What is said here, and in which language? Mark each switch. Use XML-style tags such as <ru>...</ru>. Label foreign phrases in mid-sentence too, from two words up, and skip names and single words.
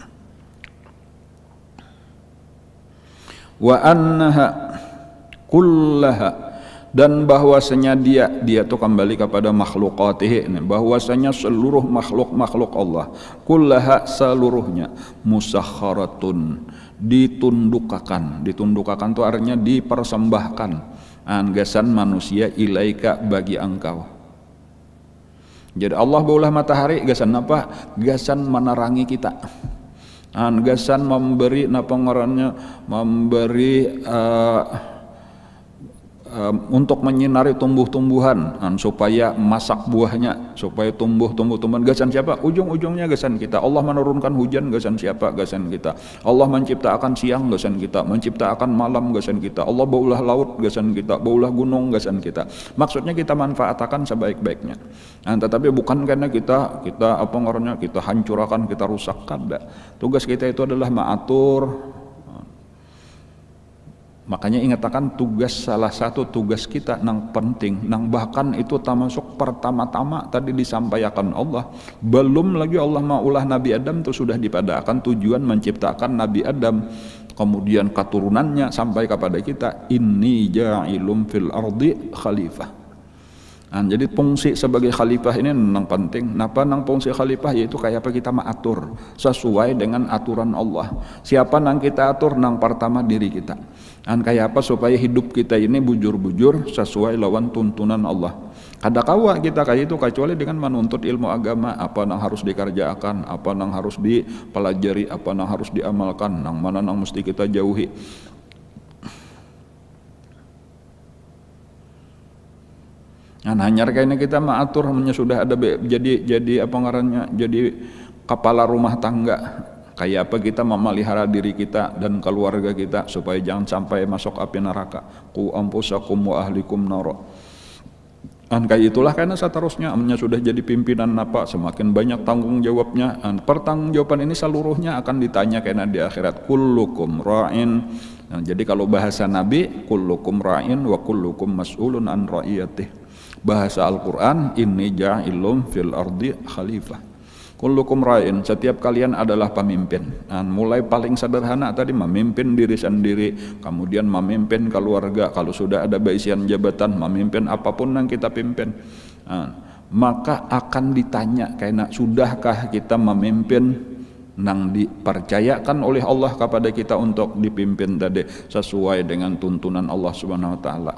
<ar>Wa annaha kullaha,</ar> <id>dan bahwasanya dia tuh kembali kepada makhlukatihi, bahwasanya seluruh makhluk Allah, kullaha seluruhnya, musakharatun, ditundukkan tuh artinya dipersembahkan, anggasan manusia ilaika bagi engkau.</id> <bjn>Jadi Allah baulah matahari gasan apa? Gasan menerangi kita, gasan memberi untuk menyinari tumbuh-tumbuhan, supaya masak buahnya, supaya tumbuh-tumbuhan. Gasan siapa? Ujung-ujungnya gasan kita. Allah menurunkan hujan, gasan siapa? Gasan kita. Allah menciptakan siang, gasan kita. Menciptakan malam, gasan kita. Allah baulah laut, gasan kita. Baulah gunung, gasan kita.</bjn> <id>Maksudnya kita manfaatkan sebaik-baiknya. Tetapi bukan karena kita hancurkan, kita rusakkan.</id> <bjn>Tugas kita itu adalah mengatur. Makanya ingatakan salah satu tugas kita nang penting, nang bahkan itu termasuk pertama-tama tadi disampaikan Allah. Belum lagi Allah maulah Nabi Adam itu sudah dipadakan tujuan menciptakan Nabi Adam, kemudian keturunannya sampai kepada kita,</bjn> <ar>inni ja'ilum fil ardi khalifah.</ar> <bjn>Jadi fungsi sebagai khalifah ini nang penting. Napa nang fungsi khalifah? Yaitu kayak apa kita mengatur sesuai dengan aturan Allah. Siapa nang kita atur? Nang pertama diri kita. Kayak apa supaya hidup kita ini bujur-bujur sesuai lawan tuntunan Allah. Kada kawa kita kayak itu kecuali dengan menuntut ilmu agama, apa nang harus dikerjakan, apa nang harus dipelajari, apa nang harus diamalkan, nang mana nang mesti kita jauhi. Hanya kayaknya kita mengatur, sudah ada jadi apa ngarannya, jadi kepala rumah tangga.</bjn> <id>Kayak apa kita memelihara diri kita dan keluarga kita supaya jangan sampai masuk api neraka.</id> <ar>Qu anfusakum wa ahlikum nar.</ar> <bjn>Kayak itulah karena seterusnya sudah jadi pimpinan apa, semakin banyak tanggung jawabnya.</bjn> <id>Pertanggungjawaban ini seluruhnya akan ditanya karena di akhirat.</id> <ar>Kullukum ra'in.</ar> <id>Jadi kalau bahasa Nabi,</id> <ar>kullukum ra'in wa kullukum mas'ulun an ra'iyatih.</ar> <id>Bahasa Al-Quran,</id> <ar>inni ja'ilum fil ardi khalifah. Kullukum ra'in,</ar> <id>setiap kalian adalah pemimpin. Mulai paling sederhana tadi memimpin diri sendiri, kemudian memimpin keluarga, kalau sudah ada baisian jabatan, memimpin apapun yang kita pimpin. Maka akan ditanya, karena sudahkah kita memimpin nang dipercayakan oleh Allah kepada kita untuk dipimpin tadi sesuai dengan tuntunan Allah Subhanahu wa taala.</id>